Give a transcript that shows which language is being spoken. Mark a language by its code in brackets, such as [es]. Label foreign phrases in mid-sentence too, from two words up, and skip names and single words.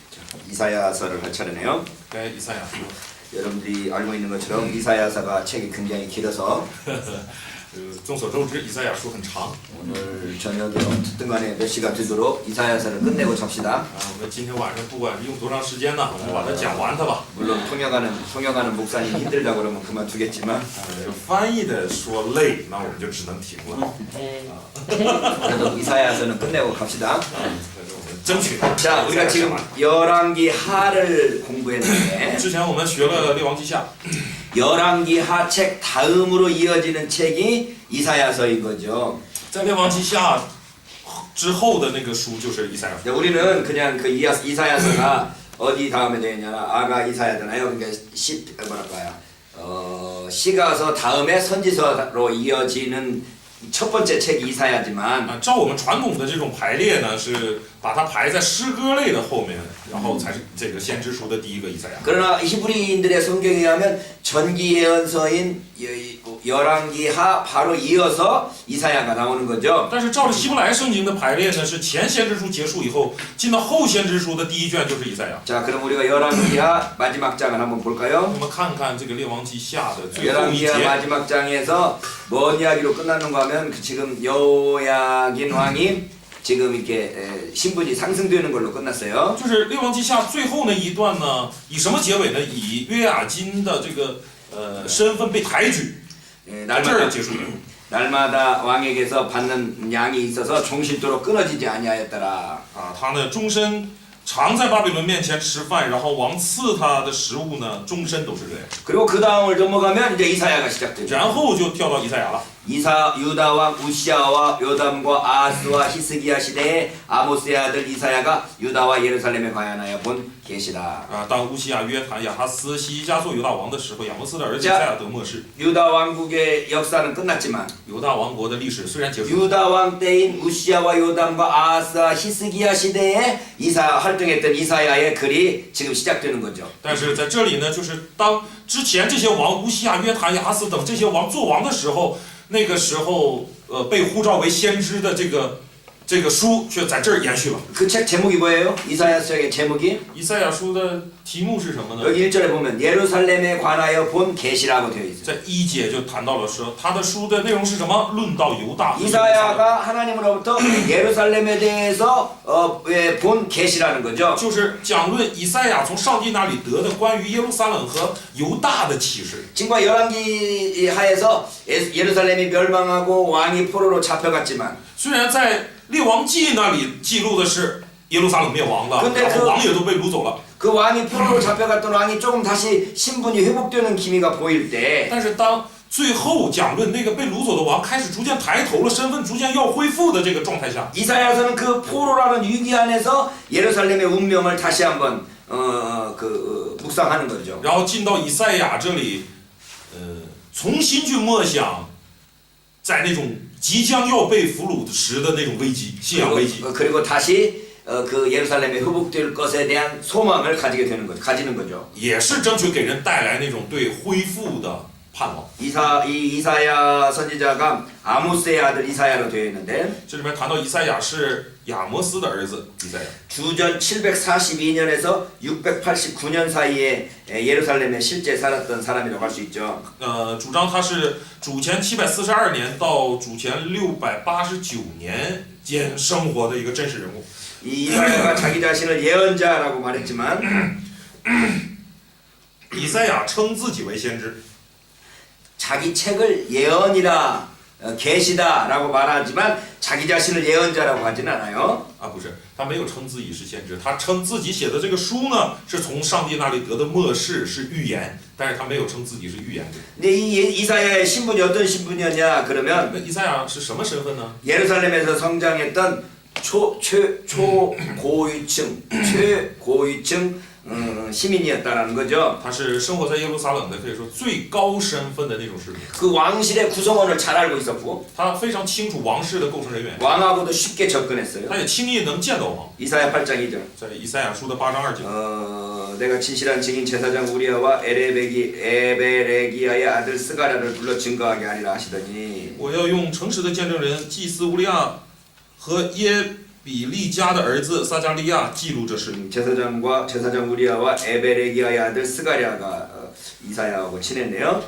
[ko] 이사야서를 할 차례네요. [zh] 该以赛亚书， [ko] 여러분들이 알고 있는 것처럼 이사야서가 책이 굉장히 길어서 [zh] 众所周知，以赛亚书很长。 [ko] 오늘 저녁에 어쨌든 간에 몇 시가 되도록 이사야서를 끝내고 잡시다. [zh] 我们今天晚上不管用多长时间呢，我们把它讲完它吧。 [ko] 물론 통역하는 목사님이 힘들다고 그러면 그만두겠지만 [zh] 翻译的说累，那我们就只能停了。 [ko] 그래도 이사야서는 끝내고 갑시다. [zh] 可是我们争取。 [ko] 자, 우리가 지금 열왕기 하를 공부했는데 [zh] 之前我们学了列王记下， [ko] 열왕기 하 책 다음으로 이어지는 책이 이사야서인 거죠. [zh] 在列王记下之后的那个书就是以赛亚书。 [ko] 우리는 그냥 그 이사야서가 어디 다음에 되느냐 아가 이사야잖아요. 그러니까 시가서 다음에 선지서로 이어지는 첫 번째 책이 이사야지만 [zh] 照我们传统的这种排列呢，是把它排在诗歌类的后面，然后才是这个先知书的第一个以赛亚。 [ko] 그러나 히브리인들의 성경에 의하면 전기 예언서인 열왕기 하 바로 이어서 이사야가 나오는 거죠. [zh] 但是照着希伯来圣经的排列呢，是前先知书结束以后，进到后先知书的第一卷就是以赛亚。 [ko] 자, 그럼 우리가 열왕기 하 마지막 장을 한번 볼까요? [zh] 我们看看这个列王记下的最后一 [ko] 열왕기 하 [zh] 节。 [ko] 마지막 장에서 뭔 이야기로 끝났는가 하면 지금 여호야긴 왕이 지금 이렇게 신분이 상승되는 걸로 끝났어요. [zh] 就是列王记下最后那一段呢，以什么结尾呢？以约雅金的这个身份被抬举，到这儿 [ko] 날마다, [zh] 结束了。 [ko] 날마다 왕에게서 받는 양이 있어서 종실도로 끊어지지 아니하였더라. [zh] 啊，他呢终身常在巴比伦面前吃饭，然后王赐他的食物呢，终身都是这样。 [ko] 그리고 그 다음을 넘어가면 이제 이사야가 시작됩니다. [zh] 然后就跳到以赛亚了。 [ko] 유다 왕 우시아와 요담과 아하스와 히스기야 시대에 아모스의 아들 이사야가 유다와 예루살렘에 관하여 본 계시라. [zh] 啊，当乌西亚、约坦、亚哈斯、西西家做犹大王的时候，亚摩斯的儿子以赛亚得末世。 [ko] 유다 왕국의 역사는 끝났지만 [zh] 犹大王国的历史虽然结束， [ko] 유다 왕 때인 우시아와 요담과 아하스와 히스기야 시대에 활동했던 이사야의 글이 지금 시작되는 거죠. [zh] 但是在这里呢，就是当之前这些王乌西亚、约坦、亚哈斯等这些王做王的时候，那个时候被呼召为先知的这个书却在这儿延续了。 [ko] 그 책 제목이 뭐예요? 이사야서의 제목이? [zh] 以赛亚书的题目是什么呢？ [ko] 여기 1절에 보면 예루살렘에 관하여 본 계시라고 되어 있어요. [zh] 在一节就谈到了说，他的书的内容是什么？论到犹大。 [ko] 이사야가 하나님으로부터 예루살렘에 대해서 본 계시라는 거죠. [zh] 就是讲论以赛亚从上帝那里得的关于耶路撒冷和犹大的启示。 [ko] 지금과 열왕기 하에서 예루살렘이 멸망하고 왕이 포로로 잡혀갔지만 [zh] 虽然在列王记那里记录的是耶路撒冷灭亡了， [ko] 근데 [zh] 然后王也都被掳走了。 [ko] 그 왕이 포로로 잡혀갔던 왕이 조금 다시 신분이 회복되는 기미가 보일 때 [zh] 但是当最后讲论那个被掳走的王开始逐渐抬头了，身份逐渐要恢复的这个状态下， [ko] 이사야서는 그 포로라는 위기 안에서 예루살렘의 운명을 다시 한번 묵상하는 거죠. [zh] 然后进到以赛亚这里，重新去默想，在那种即将要被俘虏时的那种危机，信仰危机。 [ko] 그리고 다시 그 예루살렘에 회복될 것에 대한 소망을 가지는 거죠. [zh] 也是争取给人带来那种对恢复的盼望。 [ko] 이사야 선지자가 아모스의 아들 이사야로 되어 있는데 [zh] 这里面谈到以赛亚是亚摩斯的儿子以赛亚。 [ko] 주전 742년에서 689년 사이에 예루살렘에 실제 살았던 사람이라고 할 수 있죠. [zh] 主张他是主前742年到主前689年间生活的一个真实人物。 [ko] 이사야가 자기 자신을 예언자라고 말했지만 [zh] 以赛亚称自己为先知， [ko] 자기 책을 예언이라 계시다라고 말하지만 자기 자신을 예언자라고 하진 않아요. [zh] 啊，不是，他没有称自己是先知，他称自己写的这个书呢，是从上帝那里得的默示，是预言，但是他没有称自己是预言者。 [ko] 근데 이 이사야의 신분이 어떤 신분이었냐 그러면 [zh] 那以赛亚是什么身份呢？ [ko] 예루살렘에서 성장했던 최고위층 시민이었다라는 거죠. [zh] 他是生活在耶路撒冷的，可以说最高身份的那种士兵。 [ko] 그 왕실의 구성원을 잘 알고 있었고 [zh] 他非常清楚王室的构成人员， [ko] 왕하고도 쉽게 접근했어요. [zh] 他也轻易能见到王。 [ko] 이사야 8장 2절. [zh] 在以赛亚书的8章2节， [ko] 내가 진실한 증인 제사장 우리아와 에베레기야의 아들 스가랴를 불러 증거하게 하리라 하시더니 [zh] 我要用诚实的见证人祭司乌利亚和耶比利家的儿子撒加利亚记录这事。 [ko] 제사장 우리아와 에베레기야의 아들 스가랴가 이사야하고 친했네요.